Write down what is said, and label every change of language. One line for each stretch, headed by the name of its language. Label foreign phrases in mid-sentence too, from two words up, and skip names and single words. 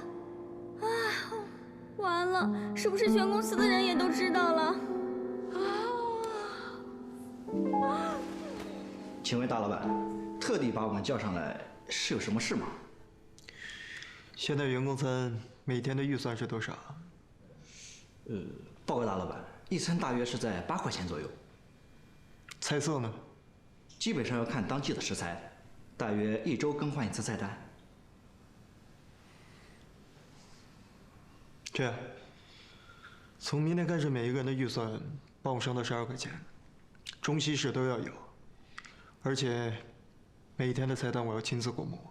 Chinese: 啊，完了，是不是全公司的人也都知道了？请問大老闆，特地把我們叫上來，是有什麼事嗎？現在員工餐每天的預算是多少？報告大老闆，一餐大約是在8塊錢左右。菜色呢？基本上要看當季的食材。大約1周更換一次菜單。這樣， 從明天開始，每一個人的預算幫我升到12塊錢，中西式都要有，而且每一天的菜單我要親自過目。